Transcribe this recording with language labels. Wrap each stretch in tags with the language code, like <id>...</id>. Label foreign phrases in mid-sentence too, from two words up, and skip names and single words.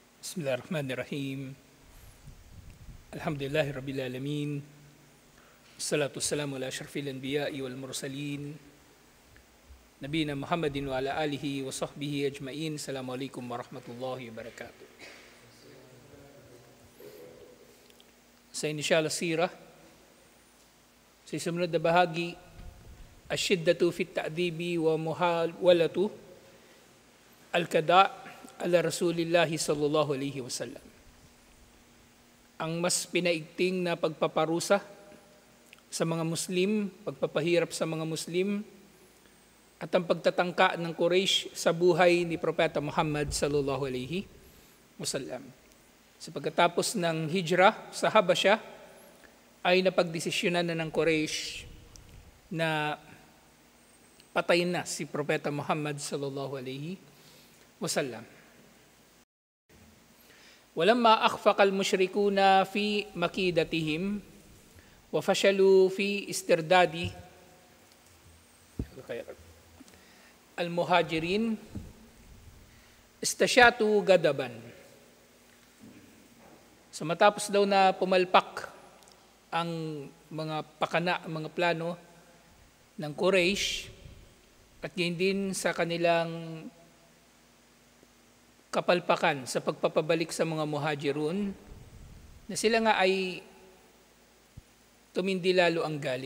<ar>بسم الله الرحمن الرحيم الحمد لله رب العالمين. الصلاة والسلام على أشرف الأنبياء والمرسلين. نبينا محمد وعلى آله وصحبه أجمعين. السلام عليكم ورحمة الله وبركاته.</ar> <tl>Sa inisyal sirah, sa sumunod na bahagi,</tl> <ar>الشدة في التأديب ومحاولة القضاء على رسول الله صلى الله عليه وسلم.</ar> <tl>Ang mas pinaigting na pagpaparusa sa mga Muslim, pagpapahirap sa mga Muslim, at ang pagtatangka ng Quraysh sa buhay ni Propeta Muhammad</tl> <ar>صلى الله عليه وسلم.</ar> <tl>Sa pagkatapos ng hijrah sa Habasha, ay napagdesisyonan na ng Quraysh na patayin na si Propeta Muhammad</tl> <ar>صلى الله عليه وسلم. ولما أخفق المشركون في مكيدتهم وفشلوا في استرداد المهاجرين استشاطوا غضبا.</ar> <tl>So matapos daw na pumalpak ang mga pakana, mga plano ng Quraysh at gayon din sa kanilang kapalpakan sa pagpapabalik sa mga muhajirun, na sila nga ay tumindi lalo ang galit.</tl>